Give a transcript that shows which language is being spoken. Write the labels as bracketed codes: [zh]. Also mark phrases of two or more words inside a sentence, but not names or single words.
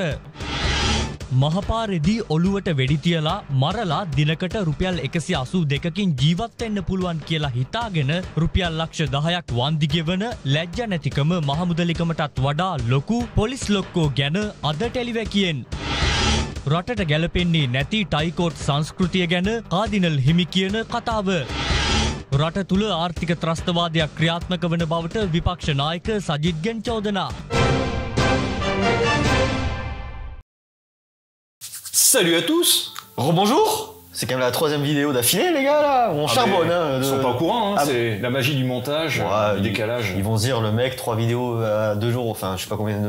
[si] මහපාරෙදී ඔළුවට වෙඩි තියලා මරලා දිනකට රුපියල් 182කින් ජීවත් වෙන්න පුළුවන් කියලා හිතාගෙන රුපියල් ලක්ෂ 10ක් වන්දි ගෙවන ලැජ්ජ නැතිකම මහමුදලිකමටත් වඩා ලොකු පොලිස් ලොක්කෝ ගැන අද ටෙලිවැකියෙන්. රටට ගැලපෙන්නේ නැති ටයිකෝට් සංස්කෘතිය ගැන කාදිනල් හිමි කියන කතාව. රට තුළ ආර්ථික ත්‍රස්තවාදයක් ක්‍රියාත්මක වන බවට විපක්ෂ නායක සජිත්ගෙන් චෝදනා. [fr] Salut à tous. Rebonjour. C'est quand même la 3e vidéo d'affilée les gars là. On charbonne Ils sont pas au courant, hein. C'est la magie du montage, du décalage. Ils vont se dire le mec 3 vidéos à 2 jours, enfin je sais pas combien de